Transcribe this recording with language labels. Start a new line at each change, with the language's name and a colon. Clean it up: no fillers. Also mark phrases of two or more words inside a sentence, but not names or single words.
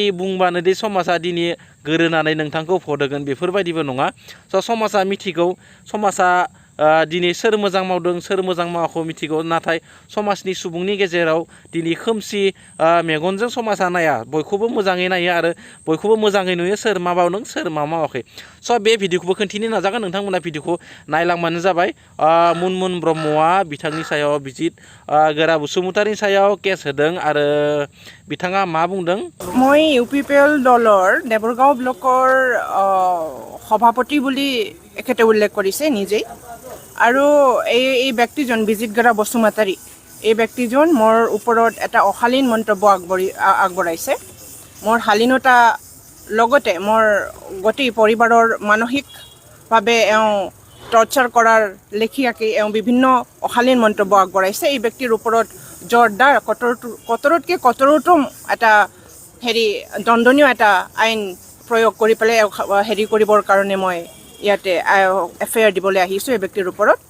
Bodo: बुंबानो दि समाजा दिनै गोरोनानै नोंथांखौ भट होगोन बेफोरबायदिबो नङा समाजा मिथिगौ समाजा दिनै सोर मोजां मावदों सोर मोजां मावाखौ मिथिगौ नाथाय समाजनि सुबुंनि गेजेराव दिनै खोमसि मेगनजों समाजा नाया बयखौबो मोजाङै नायो आरो बयखौबो मोजाङै नुयो सोर मा मावदों सोर मा मावाखै बे भिडिअखौबो खिन्थिनो नाजागोन नोंथांमोना भिडिअखौ नायलांबानो जाबाय मुनमुन ब्रह्मआ बिथांनि सायाव बिजितगोरा बसुमतारीनि सायाव केस होदों आरो बिथाङा मा बुंदों
Assamese: মই UPPL দলৰ দেৱৰগাঁও ব্লকৰ সভাপতি বুলি এখেতে উল্লেখ কৰিছে নিজেই আৰু এই ব্যক্তিজন বিজিতগৰা বসুমতাৰী এই ব্যক্তিজন মোৰ ওপৰত এটা অশালীন মন্তব্য আগবঢ়াইছে মোৰ শালীনতা লগতে মোৰ গোটেই পৰিবাৰৰ মানসিকভাৱে টৰ্চাৰ কৰাৰ লেখীয়াকৈ বিভিন্ন অশালীন মন্তব্য আগবঢ়াইছে এই ব্যক্তিৰ ওপৰত জোৰদাৰ কঠোৰতকৈ কঠোৰতম এটা দণ্ডনীয় এটা আইন প্ৰয়োগ কৰি পেলাই কৰিবৰ কাৰণে মই ইয়াতে FIR দিবলৈ আহিছোঁ এই ব্যক্তিৰ ওপৰত